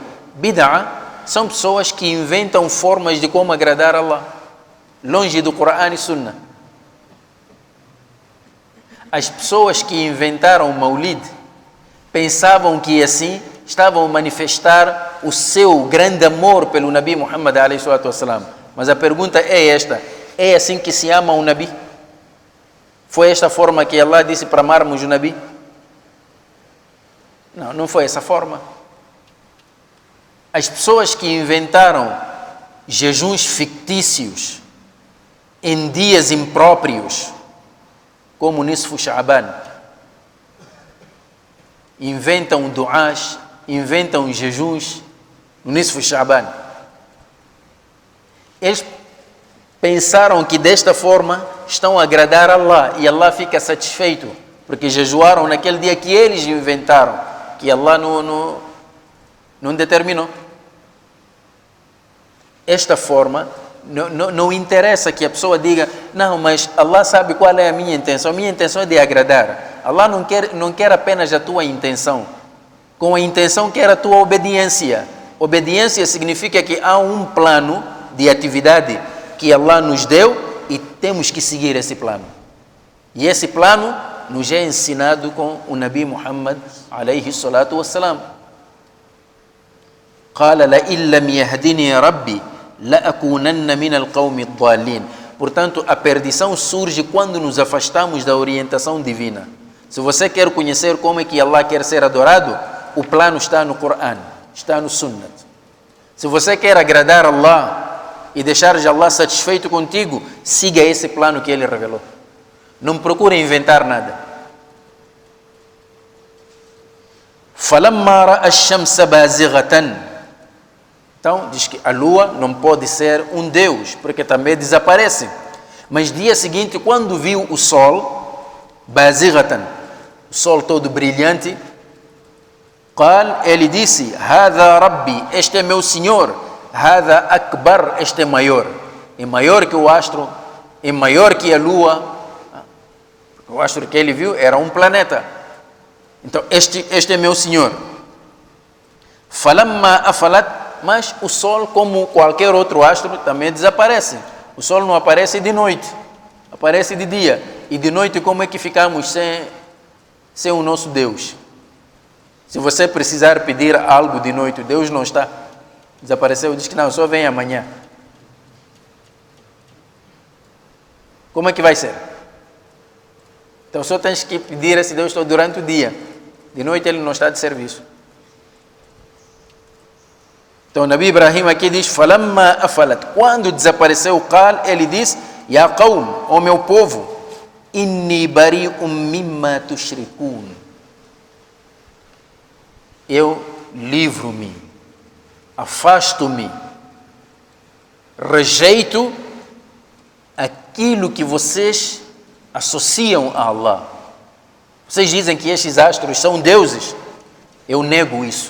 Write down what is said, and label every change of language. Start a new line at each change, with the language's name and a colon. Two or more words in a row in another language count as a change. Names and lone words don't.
Portuguese: Bid'ah são pessoas que inventam formas de como agradar Allah, longe do Coran e Sunna. As pessoas que inventaram o Maulid pensavam que assim estavam a manifestar o seu grande amor pelo Nabi Muhammad
Arabic: عليه الصلاة والسلام.
Portuguese: Mas a pergunta é esta: é assim que se ama o Nabi? Foi esta forma que Allah disse para amarmos o Nabi? Não, não foi essa forma. As pessoas que inventaram jejuns fictícios em dias impróprios, como Nisfu Sha'ban, inventam duás, inventam jejuns no Nisfu Sha'ban. Eles pensaram que desta forma estão a agradar a Allah e Allah fica satisfeito, porque jejuaram naquele dia que eles inventaram, que Allah não determinou. Esta forma, não interessa que a pessoa diga, não, mas Allah sabe qual é a minha intenção é de agradar. Allah não quer apenas a tua intenção, com a intenção quer a tua obediência. Obediência significa que há um plano de atividade que Allah nos deu e temos que seguir esse plano. E esse plano nos é ensinado com o Nabi Muhammad
Arabic: عليه الصلاة والسلام. قال لئن لم يهدني ربي لأكونن من القوم الضالين.
Portuguese: Portanto, a perdição surge quando nos afastamos da orientação divina. Se você quer conhecer como é que Allah quer ser adorado, o plano está no Coran, está no Sunnah. Se você quer agradar Allah e deixar Allah satisfeito contigo, siga esse plano que Ele revelou. Não procure inventar nada.
Arabic: فَلَمَّا رَأَى الشَّمْسَ بَازِغَةً.
Portuguese: Então, diz que a lua não pode ser um Deus, porque também desaparece. Mas dia seguinte, quando viu o sol, بَازِغَةً, o sol todo brilhante, قال, ele disse,
Arabic: هَذَا رَبِّي,
Portuguese: este é meu Senhor,
Arabic: هَذَا أكبر,
Portuguese: este é maior. É maior que o astro, é maior que a lua. O astro que ele viu era um planeta. Então, este é meu Senhor.
Arabic: فَلَمَّا أَفَلَتْ,
Portuguese: mas o sol, como qualquer outro astro, também desaparece. O sol não aparece de noite, aparece de dia. E de noite, como é que ficamos sem o nosso Deus? Se você precisar pedir algo de noite, Deus não está, desapareceu, diz que não, só vem amanhã. Como é que vai ser? Então só tens que pedir a esse Deus durante o dia. De noite ele não está de serviço. Então o Nabi Ibrahim aqui diz,
Arabic: فَلَمَّا أَفَلَتْ,
Portuguese: quando desapareceu o Qal, ele diz,
Arabic: يَا قَوْمُ,
Portuguese: ó meu povo,
Arabic: إِنِّي بَرِيءٌ مِمَّا تُشْرِكُونَ,
Portuguese: eu livro-me, afasto-me, rejeito aquilo que vocês associam a Allah. Vocês dizem que estes astros são deuses, eu nego isso.